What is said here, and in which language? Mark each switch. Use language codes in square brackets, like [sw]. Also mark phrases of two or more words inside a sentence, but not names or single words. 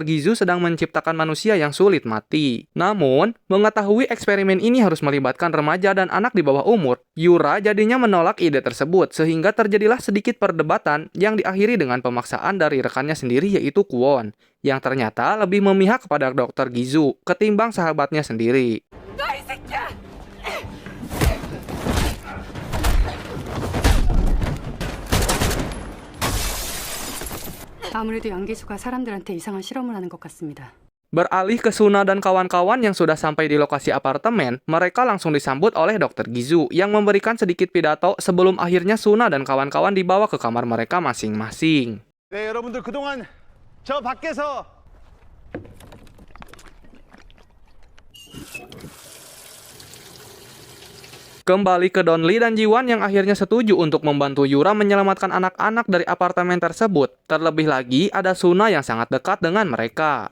[id] Gizu sedang menciptakan manusia yang sulit mati. Namun, mengetahui eksperimen ini harus melibatkan remaja dan anak di bawah umur, Yura jadinya menolak ide tersebut, sehingga terjadilah sedikit perdebatan yang diakhiri dengan pemaksaan dari rekannya sendiri yaitu Kwon, yang ternyata lebih memihak kepada Dr. Gizu ketimbang sahabatnya sendiri. [ko] 아무래도 양기수가 사람들한테 이상한 실험을 하는 것 같습니다. [id] Beralih ke Suna dan kawan-kawan yang sudah sampai di lokasi apartemen, mereka langsung disambut oleh Dr. Gizu yang memberikan sedikit pidato sebelum akhirnya Suna dan kawan-kawan dibawa ke kamar mereka masing-masing. [ko] 네, 여러분들 그동안 저 밖에서 [id] Kembali ke Don Lee dan Jiwan yang akhirnya setuju untuk membantu Yura menyelamatkan anak-anak dari apartemen tersebut. Terlebih lagi, ada Suna yang sangat dekat dengan mereka.